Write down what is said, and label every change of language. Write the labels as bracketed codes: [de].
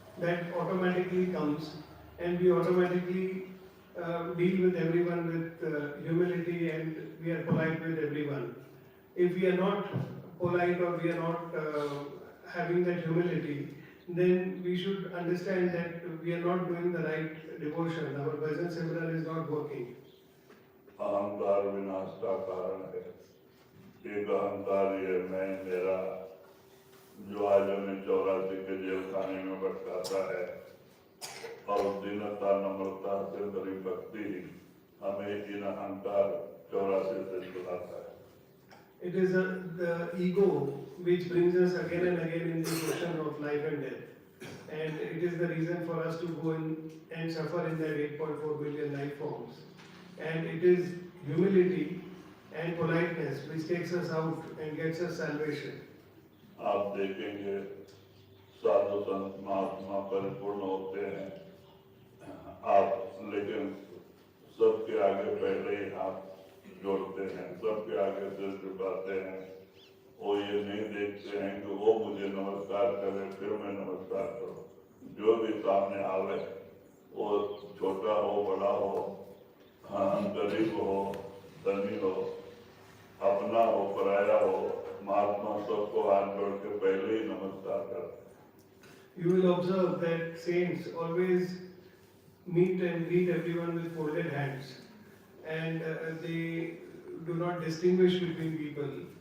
[en] That automatically comes, and we automatically deal with everyone with humility, and we are polite with everyone. If we are not polite or we are not having that humility, then we should understand that we are not doing the right devotion. Our bhajan simran is not working. [hi] अहंकार विनाश का कारण है. एक अहंकार ये मैं मेरा, जो आज हमें 84 के जेल खाने में भटकाता है, और दीनता नम्रता से भरी भक्ति हमें इन अहंकार 84 से छुड़ाता है. [en] It is the ego which brings us again and again in the ocean of life and death. And it is the reason for us to go in and suffer in that 8.4 billion life forms. And it is humility and politeness which takes us out and gets us salvation. [hi] आप देखेंगे साधु संत महात्मा परिपूर्ण होते हैं, आप लेकिन सबके आगे पहले ही हाथ जोड़ते हैं, सबके आगे सिर झुकाते हैं. वो ये नहीं देखते हैं कि वो मुझे नमस्कार करे फिर मैं नमस्कार करूं. जो भी सामने आवे वो छोटा हो बड़ा हो, गरीब हो धनी हो, अपना हो पराया हो, महात्मा सबको हाथ जोड़ के पहले ही नमस्कार करते हैं। [en] You will observe that saints always meet and greet everyone with folded hands, and they do not distinguish between people.